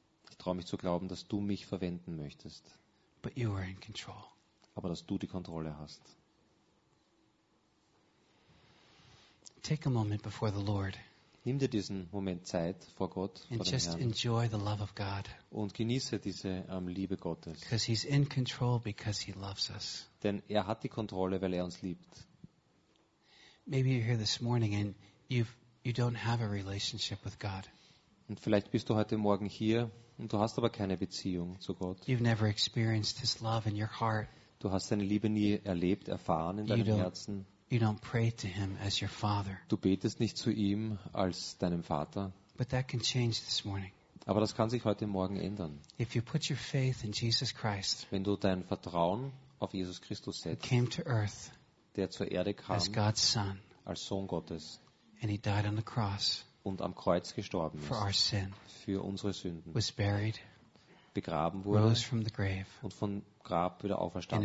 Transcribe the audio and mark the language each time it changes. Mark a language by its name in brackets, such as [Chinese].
[German] Ich traue mich zu glauben, dass du mich verwenden möchtest. [English] But you are in control. [German] Aber dass du die Kontrolle hast. [English] Take a moment before the Lord. [German] Nimm dir diesen Moment Zeit vor Gott, vor [English] and [German] dem [English] just [German] Herrn. [English] Enjoy the love of God. [German] Und genieße diese Liebe Gottes. [English] Because he's in control because he loves us. [German] Denn er hat die Kontrolle, weil er uns liebt. [English] Maybe you're here this morning and you don't have a relationship with God. [German] Und vielleicht bist du heute Morgen hier und du hast aber keine Beziehung zu Gott. [English] You've never experienced his love in your heart. [German] Du hast seine Liebe nie erlebt, erfahren in deinem Herzen. [English] You don't pray to him as your father. [German] Du betest nicht zu ihm als deinem Vater. [English] But that can change this morning. [German] Aber das kann sich heute Morgen ändern. [English] If you put your faith in Jesus Christ, [German] wenn du dein Vertrauen auf Jesus Christus setzt, [English] came to earth, [German] der zur Erde kam [English] as God's son, [German] als Sohn Gottes [English] and he died on the cross, [German] und am Kreuz gestorben ist [English] for our sin, [German] für unsere Sünden, [English] was buried, [German] begraben wurde, [English] rose from the grave, [German] und vom Grab wieder auferstanden